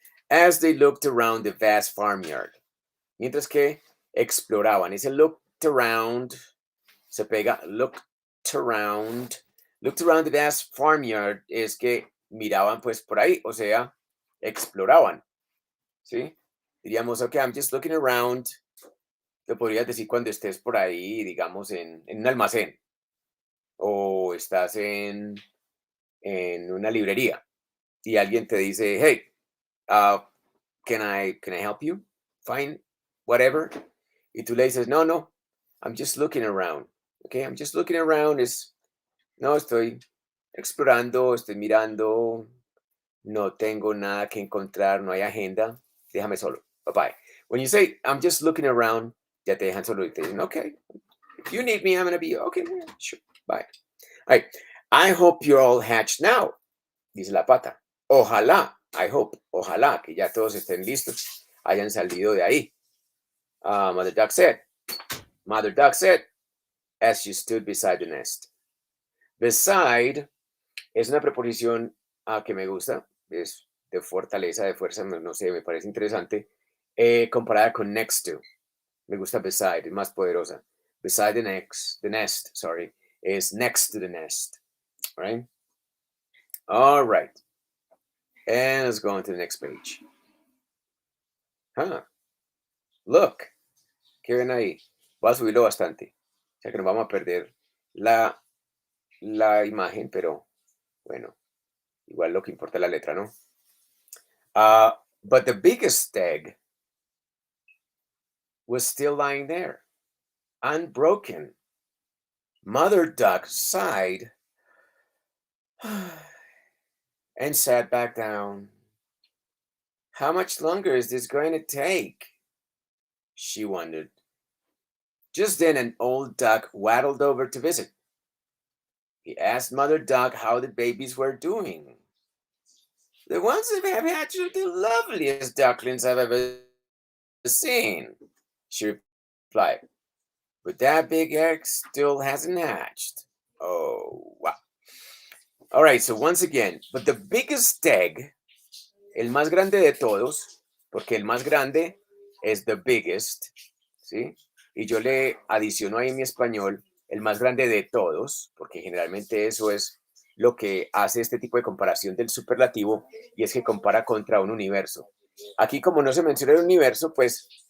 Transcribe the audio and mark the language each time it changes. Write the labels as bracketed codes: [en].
[en] As they looked around the vast farmyard. [es] Mientras que exploraban. Ese [en] looked around [es] se pega looked around. [en] Looked around the vast farmyard [es] es que miraban pues por ahí, o sea, exploraban. ¿Sí? [en] Diríamos, ok, I'm just looking around. [es] Lo podrías decir cuando estés por ahí, digamos, en un almacén o estás en una librería y alguien te dice, [en] hey, uh, can I help you find whatever? [es] Y tú le dices, no, [en] I'm just looking around. Okay, I'm just looking around. [es] No, estoy explorando, estoy mirando, no tengo nada que encontrar, no hay agenda, déjame solo. [en] Bye bye. When you say, I'm just looking around, ya te dejan solo y te dicen, okay, if you need me, I'm going to be, okay, yeah, sure, bye. All right. I hope you're all hatched now, [es] dice la pata. Ojalá, [en] I hope, [es] ojalá que ya todos estén listos, hayan salido de ahí. [en] Mother Duck said, as she stood beside the nest. [es] Beside es una preposición que me gusta, es de fortaleza, de fuerza, no sé, me parece interesante, comparada con next to. Me gusta beside, es más poderosa. [en] Beside the nest, sorry, is next to the nest, right? All right. And let's go on to the next page. [es] Look, ¿qué ven ahí? Voy a subirlo bastante, o sea que nos vamos a perder la imagen, pero bueno, igual lo que importa es la letra, ¿no? [en] But the biggest egg was still lying there, unbroken. Mother Duck sighed and sat back down. How much longer is this going to take? She wondered. Just then, an old duck waddled over to visit. He asked Mother Duck how the babies were doing. The ones that have hatched are the loveliest ducklings I've ever seen, she replied. But that big egg still hasn't hatched. Oh, wow. All right, so once again, but the biggest egg, [es] el más grande de todos, porque el más grande es [en] the biggest, ¿sí? [es] Y yo le adiciono ahí en mi español el más grande de todos, porque generalmente eso es lo que hace este tipo de comparación del superlativo, y es que compara contra un universo. Aquí, como no se menciona el universo, pues